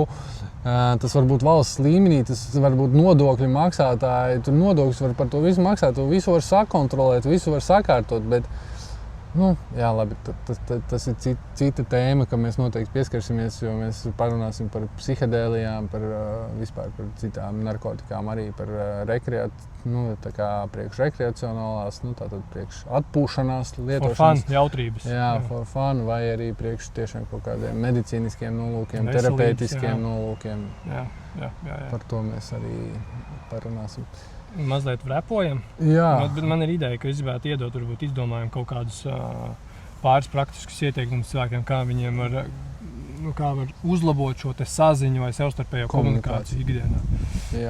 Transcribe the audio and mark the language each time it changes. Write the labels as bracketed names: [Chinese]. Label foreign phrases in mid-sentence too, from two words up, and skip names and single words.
[Latvian] Tas var būt valsts līmenī, tas var būt nodokļu maksātāji, tur nodokļus var par to visu maksāt, to visu var sakontrolēt, visu var sakārtot, bet, labi, tas ir cita tēma, ka mēs noteikti pieskarsimies, jo mēs parunāsim par psihedēlijām, vispār par citām narkotikām, arī par priekšrekreacionālās, tātad priekš atpūšanās lietošanas. [English] For fun, jautrības. For fun, [Latvian] vai arī priekš tiešām kaut kādiem medicīniskiem nolūkiem, terapeitiskiem nolūkiem. Jā. Par to mēs arī parunāsim. Mazliet vrepojam. Bet man ir ideja, ka es gribētu iedot, varbūt izdomājam kaut kādus pāris praktiskus ieteikumus cilvēkiem, kā viņiem var uzlabot šo te saziņu vai savstarpējo komunikāciju ikdienā.